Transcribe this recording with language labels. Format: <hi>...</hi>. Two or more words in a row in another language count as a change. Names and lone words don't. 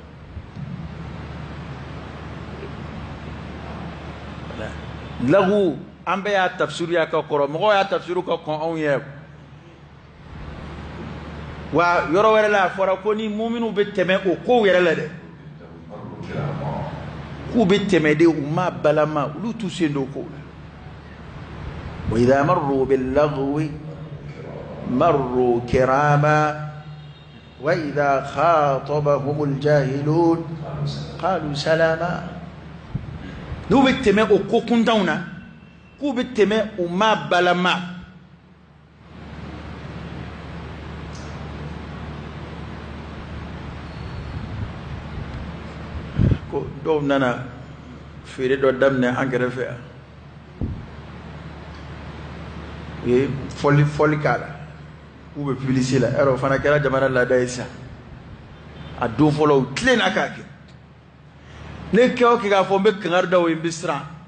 <bm>la lagu an bɛɛ y'a tafsiri y'a ka kɔrɔ mɔgɔw y'a tafsiri ka kɔn anw ye wa yɔrɔ wɛrɛ la a fɔra ko ni muminu bɛ tɛmɛ o kow yɛrɛ la dɛ k'u bɛ tɛmɛ de u ma balama olu t'u sen don kow la</bm> <ar>وإذا مروا باللغو مروا كراما وإذا خاطبهم الجاهلون قالوا سلاما</ar> <bm>n'u bɛ tɛmɛ o ko kuntanw na k'u bɛ tɛmɛ u ma balama ko dɔw nana feere dɔ daminɛ an kɛrɛfɛ yan u ye fɔli k'a la k'u bɛ publicité la yɔrɔ o fana kɛra jamana laada ye sisan a don fɔlɔ u tilenna k'a kɛ ne kɛ o kɛ k'a fɔ n bɛ kangari da o ye n bɛ siran</bm>